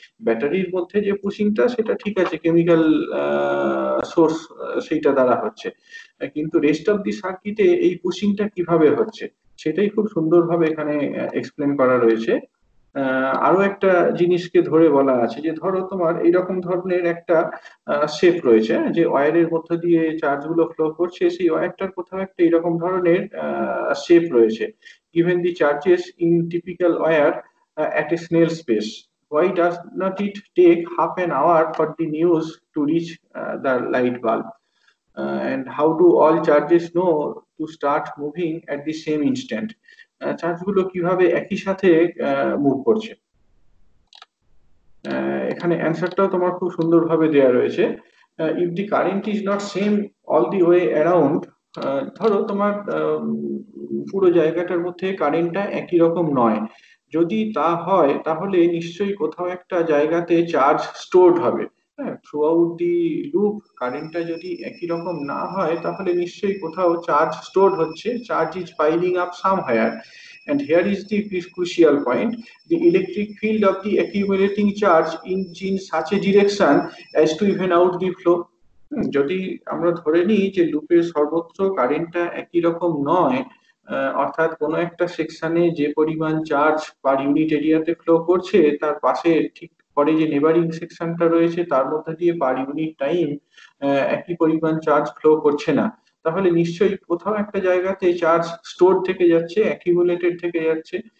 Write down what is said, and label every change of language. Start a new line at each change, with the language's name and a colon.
Bangla: ব্যাটারির মধ্যে যে পুশিংটা, সেটা ঠিক আছে, কেমিক্যাল সোর্স সেইটা দ্বারা হচ্ছে, কিন্তু রেস্ট অফ দি সার্কিটে এই পুশিংটা কিভাবে হচ্ছে সেটাই খুব সুন্দরভাবে এখানে এক্সপ্লেন করা রয়েছে। আরো একটা জিনিসকে ধরে বলা আছে যে ধরো তোমার এইরকম ধরনের একটা শেপ রয়েছে, হ্যাঁ, যে ওয়্যারের মধ্য দিয়ে চার্জ গুলো ফ্লো করছে, সেই ওয়্যারটার কোথাও একটা এরকম ধরনের শেপ রয়েছে।
English: given the charges in typical wire at a snail space, why does not it take half an hour for the news to reach the light bulb? And how do all charges know to start moving at the same instant?
Bangla: চার্জগুলো কিভাবে একই সাথে move করছে? এখানে অ্যান্সারটাও তোমার খুব সুন্দরভাবে দেওয়া রয়েছে।
English: if the current is not same all the way around,
Bangla: ধরো তোমার পুরো জায়গাটার মধ্যে কারেন্টটা একই রকম নয়, যদি তা হয় তাহলে নিশ্চয়ই কোথাও একটা জায়গাতে চার্জ স্টোরড হবে। হ্যাঁ, থ্রু আউট দি লুপ কারেন্টটা যদি একই রকম না হয়, তাহলে নিশ্চয়ই কোথাও চার্জ স্টোরড হচ্ছে,
English: Charge is piling up somewhere. And here is the crucial point: the electric field of the accumulating charge in such a direction as to even out the flow.
Bangla: যদি আমরা ধরে নিই যে লুপের সর্বত্র কারেন্টটা একই রকম নয়, অর্থাৎ কোনো একটা সেকশনে যে পরিমাণ চার্জ পার ইউনিট এরিয়াতে ফ্লো করছে, তার পাশে ঠিক পরে যে নেবারিং সেকশনটা রয়েছে তার মধ্যে দিয়ে পার ইউনিট টাইম একই পরিমাণ চার্জ ফ্লো করছে না, তাহলে নিশ্চয়ই কোথাও একটা জায়গাতে চার্জ স্টোর থেকে যাচ্ছে, অ্যাকিউমুলেটেড থেকে যাচ্ছে।